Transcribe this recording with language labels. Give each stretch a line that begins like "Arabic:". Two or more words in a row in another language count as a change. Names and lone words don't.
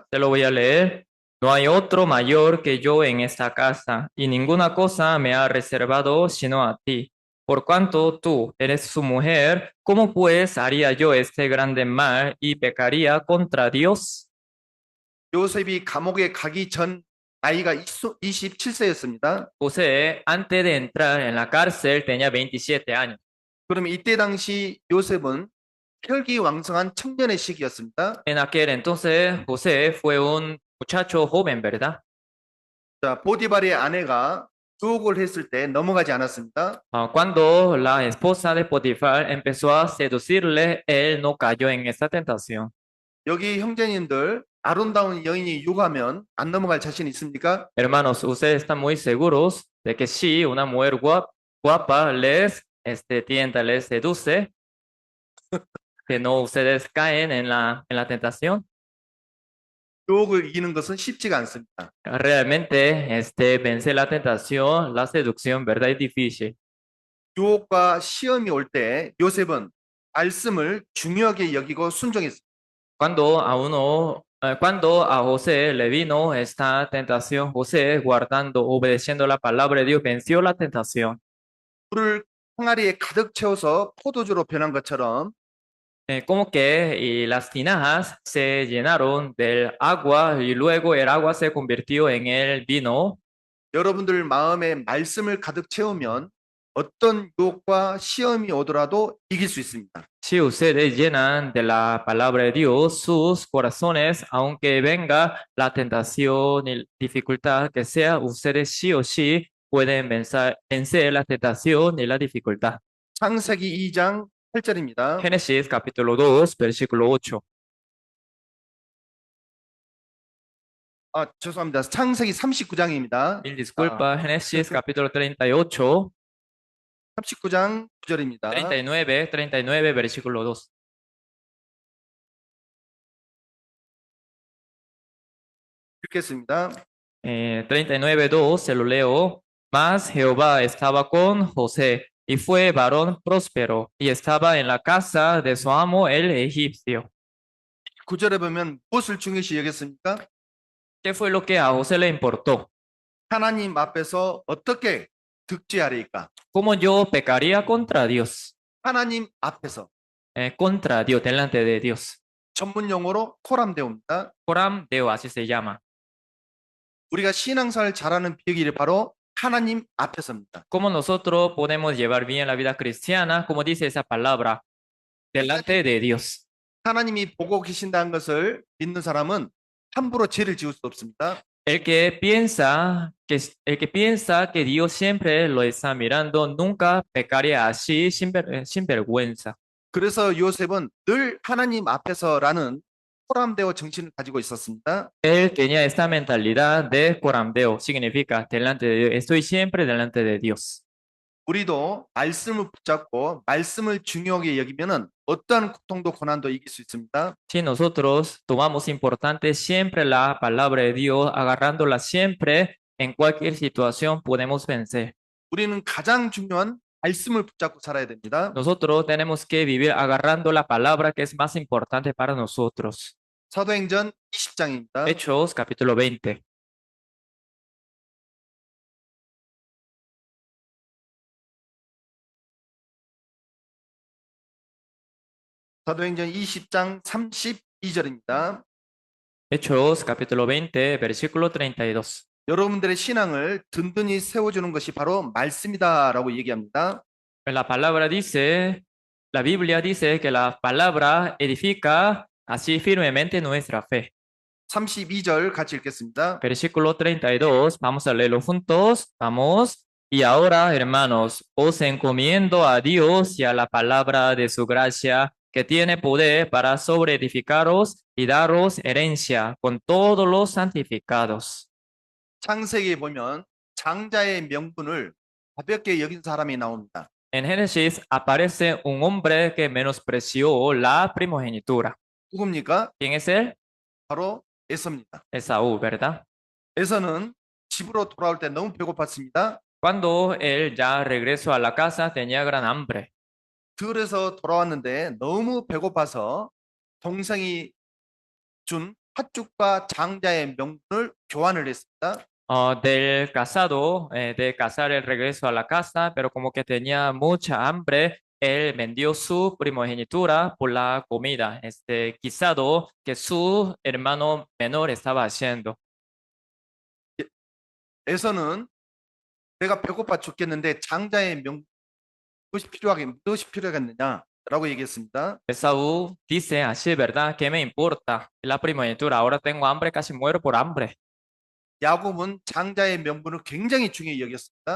Spanish: Te lo voy a leer. No hay otro mayor que yo en esta casa, y ninguna cosa me ha reservado sino a ti. Por cuanto tú eres su mujer, ¿cómo pues haría yo este grande mal y pecaría contra Dios?
Korean: 요셉이 감옥에 가기 전 나이가 27세였습니다.
Spanish: José, antes de entrar en la cárcel, tenía 27 años.
Korean: 그러면 이때 당시 요셉은 혈기왕성한 청년의 시기였습니다.
Spanish: En aquel entonces, José fue un muchacho joven, ¿verdad?
Korean: 자, 보디발의 아내가 유혹을 했을 때 넘어가지 않았습니다.
Spanish: Cuando la esposa de Potifar empezó a seducirle, él no cayó en esta tentación.
Korean: 여기 형제님들 아름다운 여인이 유혹하면 안 넘어갈 자신 있습니까?
Spanish: Hermanos, ustedes están muy seguros de que si una mujer guapa les tienta, les seduce, que no ustedes caen en la tentación.
Korean: 유혹을 이기는 것은 쉽지가 않습니다.
Spanish: Realmente, vencer la tentación, la seducción, ¿verdad? Es difícil.
Korean: 유혹과 시험이 올 때 요셉은 말씀을 중요하게 여기고 순종했습니다.
Spanish: Cuando a José le vino esta tentación, José, guardando, obedeciendo la palabra de Dios, venció la tentación.
Korean: 물을 항아리에 가득 채워서 포도주로 변한 것처럼
Spanish: Como que y las tinajas se llenaron del agua y luego el agua se convirtió en el vino.
Korean: 여러분들 마음에 말씀을 가득 채우면 어떤 유혹과 시험이 오더라도 이길 수 있습니다.
Spanish: Si ustedes llenan de la palabra de Dios sus corazones, aunque venga la tentación y dificultad que sea, ustedes sí o sí pueden vencer la tentación y la dificultad.
Korean: 창세기 2장 8절입니다.
Spanish: Génesis capítulo 2, versículo 8.
Korean: 죄송합니다. 창세기 39장입니다.
Spanish: Mil disculpas, Génesis capítulo 38,
Korean: 39장 9절입니다.
Spanish: 39, versículo 2.
Korean: 읽겠습니다.
Spanish: 39, 2, se lo leo. Mas Jehová estaba con José y fue varón próspero y estaba en la casa de su amo el egipcio.
Korean: 9절에 보면 무엇을 중요시 여겼습니까?
Spanish: ¿Qué fue lo que a José le importó?
Korean: 하나님 앞에서 어떻게 득죄하리까?
Spanish: ¿Cómo yo pecaría contra Dios?
Korean: 하나님 앞에서
Spanish: Contra Dios, delante de Dios.
Korean: 전문 용어로 코람데오입니다.
Latin: Coram Deo,
Spanish: así se llama.
Korean: 우리가 신앙생활 잘하는 비결이 바로 하나님 앞에서입니다.
Spanish: ¿Cómo nosotros podemos llevar bien la vida cristiana? Como dice esa palabra, delante de Dios.
Korean: 하나님이 보고 계신다는 것을 믿는 사람은 함부로 죄를 지을 수 없습니다.
Spanish: El que piensa que Dios siempre lo está mirando, nunca pecaría así sin vergüenza.
Korean: 그래서 요셉은 늘 하나님 앞에서라는 코람데오 정신을 가지고 있었습니다.
Spanish: Él tenía esta mentalidad de corandeo, significa delante de Dios. Estoy siempre delante de Dios.
Korean: 우리도 말씀을 붙잡고 말씀을 중요하게 여기면은 어떠한 고통도 고난도 이길 수 있습니다.
Spanish: Si nosotros tomamos importante siempre la palabra de Dios, agarrándola siempre, en cualquier situación podemos vencer.
Korean: 우리는 가장 중요한 말씀을 붙잡고 살아야 됩니다.
Spanish: Nosotros tenemos que vivir agarrando la palabra que es más importante para nosotros.
Korean: 사도행전 20장입니다.
Spanish: Hechos capítulo 20.
Korean: 사도행전 20장 32절입니다.
Spanish: Hechos capítulo 20, versículo 32.
Korean: 여러분들의 신앙을 든든히 세워주는 것이 바로 말씀이다라고 얘기합니다.
Spanish: La palabra dice, la Biblia dice que la palabra edifica así firmemente nuestra fe.
Korean: 32절 같이 읽겠습니다.
Spanish: Versículo 32, vamos a leerlo juntos. Vamos. Y ahora, hermanos, os encomiendo a Dios y a la palabra de su gracia, que tiene poder para sobreedificaros y daros herencia con todos los santificados.
Korean: 창세기에 보면 장자의 명분을 가볍게 여긴 사람이 나옵니다.
Spanish: En Génesis aparece un hombre que menospreció la primogenitura.
Korean: 누굽니까?
Spanish: ¿Quién es él?
Korean: 바로 에서입니다.
Spanish: Esaú, ¿verdad?
Korean: 에서는 집으로 돌아올 때 너무 배고팠습니다.
Spanish: Cuando él ya regresó a la casa tenía gran hambre.
Korean: 들에서 돌아왔는데 너무 배고파서 동생이 준 팥죽과 장자의 명분을 교환을 했습니다.
Spanish: De casar el regreso a la casa, pero como que tenía mucha hambre, él vendió su primogenitura por la comida, guisado que su hermano menor estaba haciendo.
Korean: 에서는 내가 배고파 죽겠는데 장자의 무엇이 필요하겠느냐라고 얘기했습니다.
Spanish: Esaú dice así, ¿verdad? ¿Qué me importa? La primogenitura, ahora tengo hambre, casi muero por hambre.
Korean: 야곱은 장자의 명분을 굉장히 중요히 여겼습니다.